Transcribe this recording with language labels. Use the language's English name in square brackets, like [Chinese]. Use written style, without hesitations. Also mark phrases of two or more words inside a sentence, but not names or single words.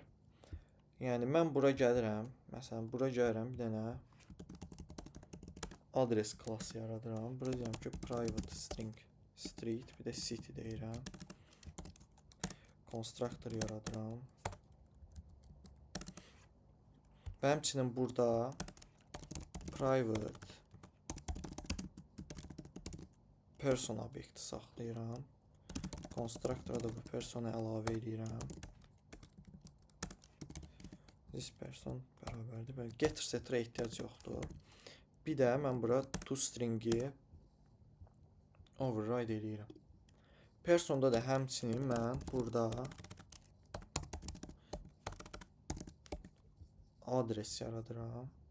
[Azerbaijani] Yəni mən bura gəlirəm, məsələn bura gəlirəm, bir dənə adres klassı yaradıram. Bura deyirəm ki, [English] private string street, [Azerbaijani] bir də city deyirəm. Constructor yaradıram. Və həmçinin burada [English] private person [Azerbaijani] obyekti saxlayıram. Constructora da bu personu əlavə edirəm. [English] This person [Azerbaijani] bərabərdir. Belə [English] getter setter [Azerbaijani] ehtiyac yoxdur. Bir də mən bura toString-i override edirəm. Personda da həmçinin mən burada adres yaradıram.